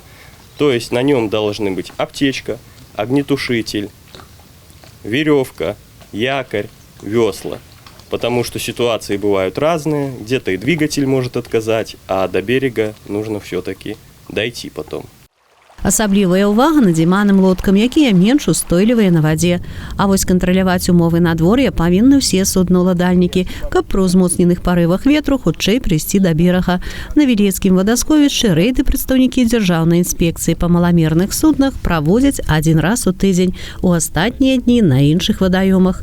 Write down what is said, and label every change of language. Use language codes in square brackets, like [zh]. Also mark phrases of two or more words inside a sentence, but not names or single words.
[ru] То есть на нем должны быть аптечка, огнетушитель, веревка, якорь, весла. Потому что ситуации бывают разные, где-то и двигатель может отказать, а до берега нужно все-таки дойти потом. [be] Асаблівая ўвага надзіманым лодкам, якія менш устойлівыя на вадзе. А вось кантраляваць умовы надвор'я павінны ўсе суднаўладальнікі, каб пры ўзмоцненых парывах ветру хутчэй прыйсці да берага. На вілейскім вадасховішчы рэйды прадстаўнікі дзяржаўнай інспекцыі па маламерных суднах праводзяць адзін раз у тыдзень, у астатнія дні на іншых вадаёмах.